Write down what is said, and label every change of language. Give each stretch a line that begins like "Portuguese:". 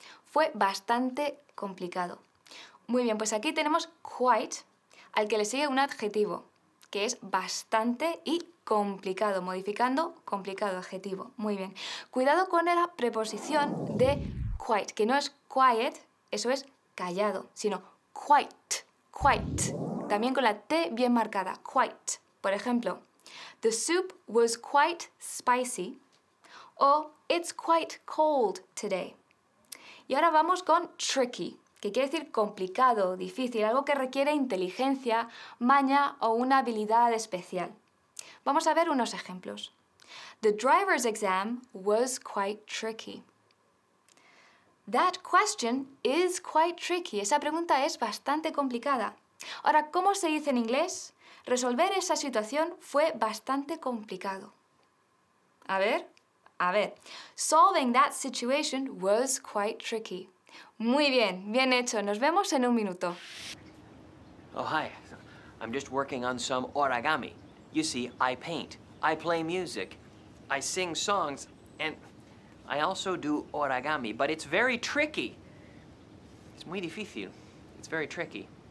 Spanish: Fue bastante complicado. Muy bien, pues aquí tenemos quite, al que le sigue un adjetivo, que es bastante y complicado, modificando complicado adjetivo. Muy bien. Cuidado con la preposición de quite, que no es quiet, eso es callado, sino quite. También con la T bien marcada, quite. Por ejemplo,
English: the soup was quite spicy o it's quite cold today.
Spanish: Y ahora vamos con tricky, que quiere decir complicado, difícil, algo que requiere inteligencia, maña o una habilidad especial. Vamos a ver unos ejemplos.
English: The driver's exam was quite tricky. That question is quite tricky.
Spanish: Esa pregunta es bastante complicada. Ahora, ¿cómo se dice en inglés? Resolver esa situación fue bastante complicado. A ver.
English: Solving that situation was quite tricky.
Spanish: Muy bien, bien hecho. Nos vemos en un minuto.
English: Oh, hi. I'm just working on some origami. You see, I paint, I play music, I sing songs, and I also do origami, but it's very tricky.
Spanish: Es muy difícil.
English: It's very tricky.